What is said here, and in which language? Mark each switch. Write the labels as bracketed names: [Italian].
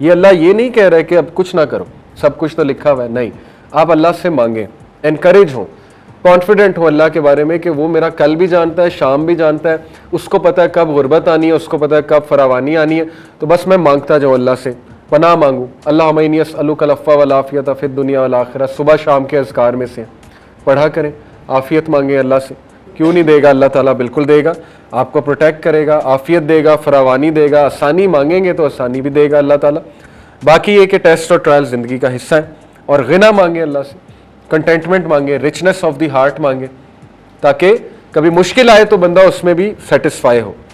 [Urdu] یہ اللہ یہ نہیں کہہ رہے کہ اب کچھ نہ کرو, سب کچھ تو لکھا ہوا ہے, نہیں, آپ اللہ سے مانگیں, انکریج ہوں, کانفیڈنٹ ہو اللہ کے بارے میں کہ وہ میرا کل بھی جانتا ہے, شام بھی جانتا ہے, اس کو پتہ ہے کب غربت آنی ہے, اس کو پتہ ہے کب فراوانی آنی ہے, تو بس میں مانگتا جاؤں اللہ سے, پناہ مانگوں. [Arabic] اللہم انی اسألک العفو والعافیۃ فی الدنیا والآخرہ, [Urdu] صبح شام کے اذکار میں سے پڑھا کریں, عافیت مانگیں اللہ سے. کیوں نہیں دے گا اللہ تعالیٰ, بالکل دے گا, آپ کو پروٹیکٹ کرے گا, عافیت دے گا, فراوانی دے گا, آسانی مانگیں گے تو آسانی بھی دے گا اللہ تعالیٰ. باقی یہ کہ ٹیسٹ اور ٹرائل زندگی کا حصہ ہے. اور غنا مانگیں اللہ سے, کنٹینٹمنٹ مانگیں, [English] richness of the heart [Urdu] مانگیں, تاکہ کبھی مشکل آئے تو بندہ اس میں بھی سیٹسفائی ہو.